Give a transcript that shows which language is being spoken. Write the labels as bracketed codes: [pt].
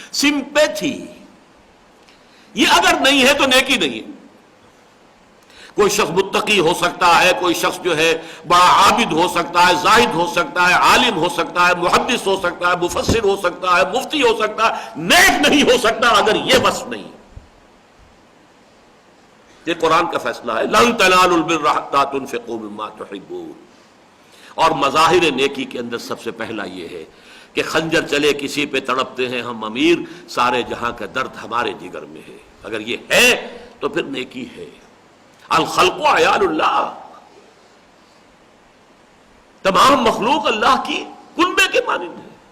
[ur] سمپیتھی یہ اگر نہیں ہے تو نیکی نہیں ہے. کوئی شخص متقی ہو سکتا ہے، کوئی شخص جو ہے بڑا عابد ہو سکتا ہے، زاہد ہو سکتا ہے، عالم ہو سکتا ہے، محدث ہو سکتا ہے، مفسر ہو سکتا ہے، مفتی ہو سکتا ہے، نیک نہیں ہو سکتا اگر یہ وصف نہیں. یہ قرآن کا فیصلہ ہے. [ar] لن تنالوا البر حتی تنفقوا مما تحبون. [ur] اور مظاہر نیکی کے اندر سب سے پہلا یہ ہے کہ خنجر چلے کسی پہ تڑپتے ہیں ہم امیر، سارے جہاں کا درد ہمارے جگر میں ہے. اگر یہ ہے تو پھر نیکی ہے. [ar] الخلق عیال اللہ، [ur] تمام مخلوق اللہ کی کنبے کے مانند ہے.